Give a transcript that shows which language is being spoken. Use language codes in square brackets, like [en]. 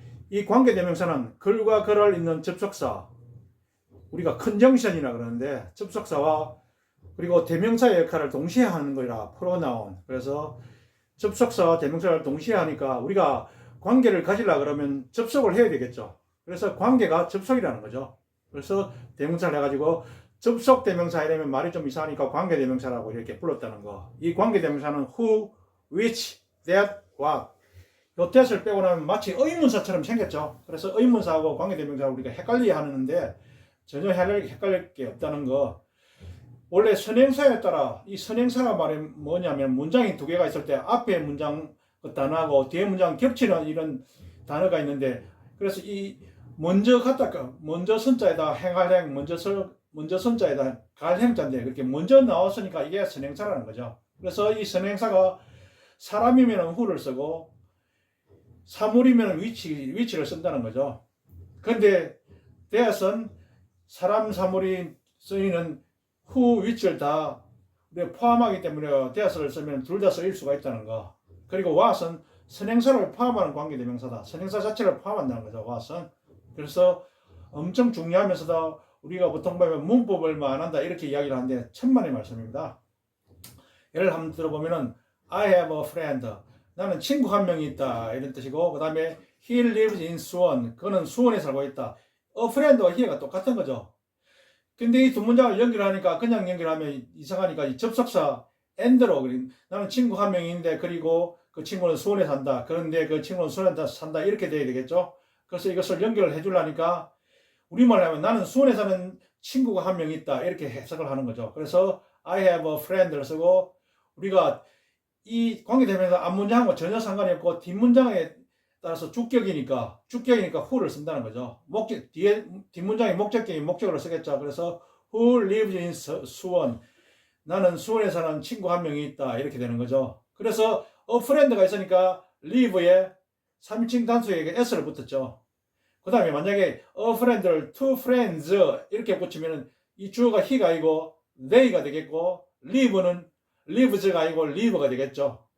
[ko] 이 관계대명사는 글과 글을 잇는 접속사, 우리가 컨정션이라 그러는데 접속사와 그리고 대명사의 역할을 동시에 하는 거라 pronoun. 그래서 접속사와 대명사를 동시에 하니까 우리가 관계를 가지려 그러면 접속을 해야 되겠죠. 그래서 관계가 접속이라는 거죠. 그래서 대명사를 해가지고 접속 대명사 이러면 말이 좀 이상하니까 관계 대명사라고 이렇게 불렀다는 거. 이 관계 대명사는 who, which, that, what. 요 that을 빼고 나면 마치 의문사처럼 생겼죠. 그래서 의문사하고 관계 대명사를 우리가 헷갈리게 하는데 전혀 헷갈릴 게 없다는 거. 원래 선행사에 따라 이 선행사가 말이 뭐냐면 문장이 두 개가 있을 때 앞에 문장 그 단어하고 뒤에 문장 겹치는 이런 단어가 있는데, 그래서 이 먼저 갔다가 먼저 선자에다 행할행, 먼저 선자에다 갈행자인데 그렇게 먼저 나왔으니까 이게 선행사라는 거죠. 그래서 이 선행사가 사람이면 who를 쓰고 사물이면 which를 쓴다는 거죠. 그런데 that은 사람 사물이 쓰이는 who, which를 다 포함하기 때문에 that을 쓰면 둘 다 쓰일 수가 있다는 거. 그리고 what은 선행사를 포함하는 관계대명사다. 선행사 자체를 포함한다는 거죠. what은. 그래서 엄청 중요하면서도 우리가 보통 보면 문법을만 한다 이렇게 이야기를 하는데 천만의 말씀입니다. 예를 한번 들어보면은 [en] I have a friend. [ko] 나는 친구 한 명이 있다 이런 뜻이고, 그 다음에 [en] he lives in [ko] 수원. 그는 수원에 살고 있다. a friend와 he가 똑같은 거죠. 근데 이 두 문장을 연결하니까 그냥 연결하면 이상하니까 이 접속사 and로 나는 친구 한 명인데 그리고 그 친구는 수원에 산다. 그런데 그 친구는 수원에 산다. 이렇게 돼야 되겠죠. 그래서 이것을 연결을 해주려니까 우리말로 하면 나는 수원에 사는 친구가 한 명 있다. 이렇게 해석을 하는 거죠. 그래서 [en] I have a friend [ko] 를 쓰고, 우리가 이 관계대명사 앞문장하고 전혀 상관이 없고 뒷문장에 따라서 주격이니까 who를 쓴다는 거죠. 뒷문장이 목적격이 목적으로 쓰겠죠. 그래서 [en] who lives in 수원. [ko] 나는 수원에 사는 친구 한 명이 있다. 이렇게 되는 거죠. 그래서 a friend가 있으니까 live에 3인칭 단수에 s를 붙었죠. 그 다음에 만약에 a friend를 two friends 이렇게 붙이면 이 주어가 he가 아니고 they가 되겠고, lives가 아니고 live가 되겠죠.